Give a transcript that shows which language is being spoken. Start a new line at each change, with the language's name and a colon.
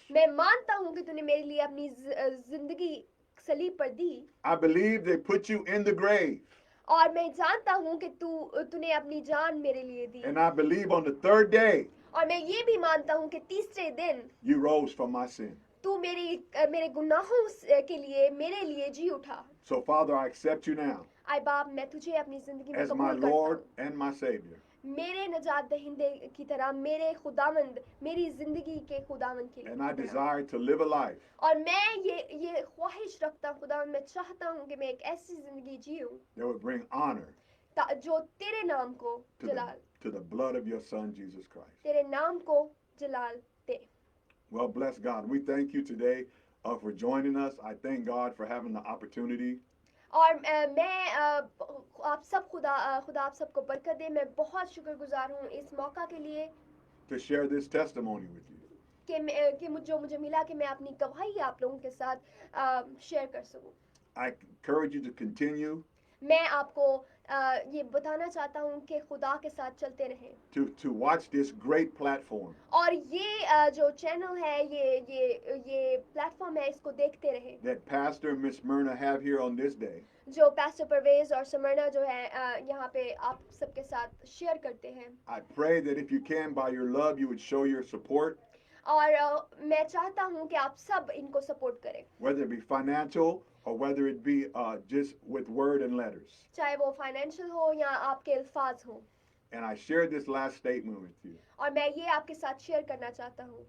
Hindi: मैं मानता हूँ कि तूने मेरे लिए अपनी जिंदगी सलीब पर दी।
English: I believe they put you in the grave.
Hindi: और मैं जानता हूँ कि तूने अपनी जान मेरे लिए दी।
English: And I believe on the third day
Hindi: और मैं ये भी मानता हूँ कि तीसरे दिन
English: you rose from my sin.
Hindi: तू मेरे गुनाहों के लिए मेरे लिए जी उठा।
English: So, Father, I accept you now
Hindi: आय बाप, मैं तुझे अपनी जिंदगी में
English: as my
Hindi: कबूल करता
English: Lord
Hindi: हूँ
English: and my Savior.
Hindi: मेरे निजात दहिंदे की तरह, मेरे खुदावंद, मेरी जिंदगी के खुदावंद के
English: And I
Hindi: लिए।
English: desire to live a life
Hindi: और मैं ये ख्वाहिश रखता हूँ खुदावंद, मैं चाहता हूँ कि मैं एक ऐसी जिंदगी जीऊँ
English: that would bring honor
Hindi: जो तेरे नाम को जलाल,
English: to the blood of your Son, Jesus Christ.
Hindi: तेरे नाम को जलाल दे।
English: Well, bless God. We thank you today for joining us. I thank God for having the opportunity
Hindi: और मैं आप सब खुदा आप सबको बरकत दे। मैं बहुत शुक्रगुजार हूँ इस मौका के लिए
English: to share this testimony with you.
Hindi: कि मुझे मिला कि मैं अपनी गवाही आप लोगों के साथ शेयर कर सकूं।
English: I encourage you to continue
Hindi: मैं आपको ये बताना चाहता हूँ कि खुदा के साथ चलते रहें
English: to watch this great platform.
Hindi: और ये जो चैनल है, ये प्लेटफॉर्म है, इसको देखते रहें
English: That Pastor and Miss Smyrna have here on this day.
Hindi: जो पास्टर परवेज और स्मरना जो है यहाँ पे आप सबके साथ शेयर करते हैं।
English: I pray that if you can, by your love, you would show your support,
Hindi: और मैं चाहता हूँ कि आप सब इनको सपोर्ट करें,
English: whether it be financial or whether it be just with word and letters.
Hindi: चाहे वो फाइनेंशियल हो या आपके अल्फाज हो।
English: And I share this last statement with you.
Hindi: और मैं ये आपके साथ शेयर करना चाहता हूँ